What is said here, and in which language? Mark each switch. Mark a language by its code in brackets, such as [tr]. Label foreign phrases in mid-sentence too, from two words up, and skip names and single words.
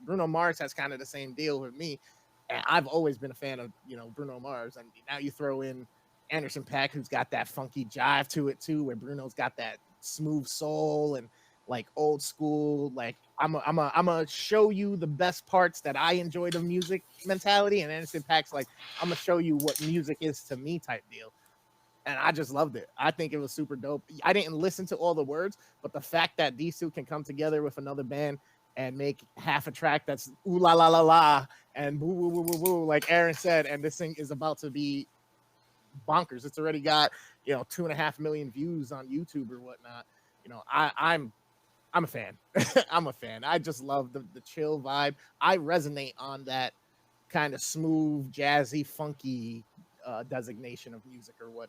[en] Bruno Mars has kind of the same deal with me, and I've always been a fan of Bruno Mars, and now you throw in Anderson .Paak, who's got that funky jive to it too, where Bruno's got that smooth soul and like old school, like I'm gonna show you the best parts that I enjoyed of music mentality, and Anderson .Paak's like I'm gonna show you what music is to me type deal. And I just loved it. I think it was super dope. I didn't listen to all the words, but the fact that these two can come together with another band and make half a track that's ooh la la la la and woo woo woo woo woo, like Aaron said, and this thing is about to be bonkers. It's already got 2.5 million views on YouTube or whatnot. I'm a fan. I'm a fan. I just love the chill vibe. I resonate on that kind of smooth, jazzy, funky designation of music or whatnot.